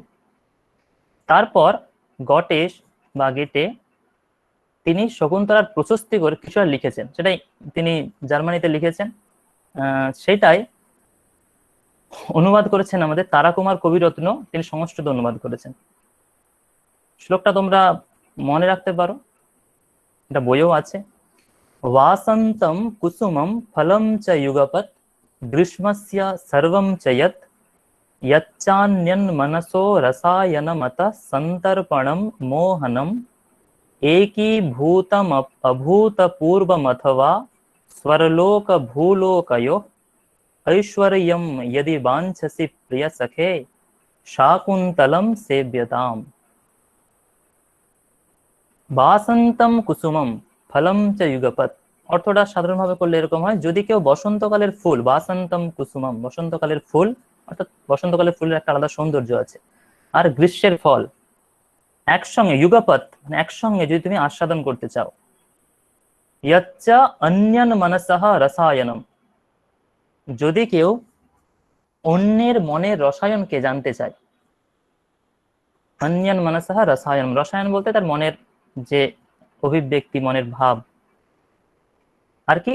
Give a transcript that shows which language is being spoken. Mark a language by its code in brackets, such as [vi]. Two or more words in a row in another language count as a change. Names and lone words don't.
[bn] তারপর গটেশ বা গেটে তিনি শকুন্তলার প্রশস্তি করে কিছু আর লিখেছেন, সেটাই তিনি জার্মানিতে লিখেছেন। সেটাই অনুবাদ করেছেন আমাদের তারাকুমার কবিরত্ন, তিনি সংস্কৃত অনুবাদ করেছেন। শ্লোকটা তোমরা মনে রাখতে পারো, এটা বইও আছে। [sa] वासन्तं कुसुमं फलं च युगपत् ग्रीष्मस्य सर्वं च यत् यच्चान्यन्मनसो रसायनमतः सन्तर्पणं मोहनम् एकीभूतमभूतपूर्वमथवा स्वरलोकभूलोकयोः ऐश्वर्यं यदि वाञ्छसि प्रियसखे शाकुन्तलं सेव्यताम्। বাসন্তম কুসুমম ফলম চ যুগপৎ, [bn] অর্থটা সাধারণভাবে করলে এরকম হয়, যদি কেউ বসন্তকালের ফুল, বাসন্তম কুসুমম বসন্তকালের ফুল, অর্থাৎ বসন্তকালের ফুলের একটা আলাদা সৌন্দর্য আছে, আর গ্রীষ্মের ফল একসঙ্গে, যুগপৎ মানে একসঙ্গে যদি তুমি আস্বাদন করতে চাও, [sa] ইয়চ্চা অন্যান মনসহ রসায়নম, [bn] যদি কেউ অন্যের মনের রসায়নকে জানতে চায়, [sa] অন্যান মনসহ রসায়ন, [bn] রসায়ন বলতে তার মনের যে অভিব্যক্তি, মনের ভাব আর কি।